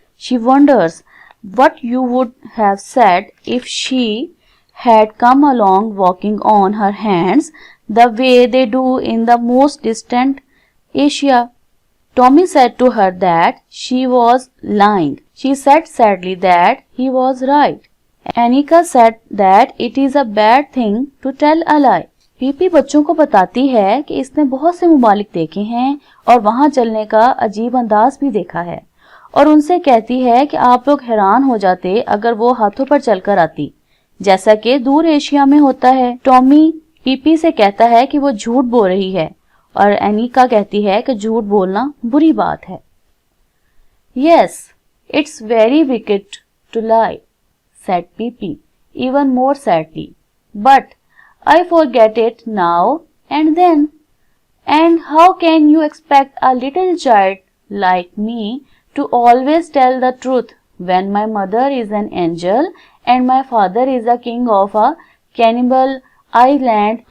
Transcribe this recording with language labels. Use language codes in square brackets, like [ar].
[en] She wonders what you would have said if she had come along walking on her hands the way they do in the most distant Asia. Tommy said to her that she was lying. She said sadly that he was right. Anika said that it is a bad thing to tell a lie. [hi] PP बच्चों को बताती है कि इसने बहुत से ममालिक देखे हैं और वहां चलने का अजीब अंदाज भी देखा है और उनसे कहती है कि आप लोग हैरान हो जाते अगर वो हाथों पर चलकर आती जैसा कि दूर एशिया में होता है। टॉमी पीपी से कहता है कि वो झूठ बोल रही है और एनिका कहती है कि झूठ बोलना बुरी बात है। [en] Yes, it's very wicked to lie, said Pippi, even more sadly. But I forget it now and then. And how can you expect a little child like me to always tell the truth when my mother is an angel and my father is a king of a cannibal island?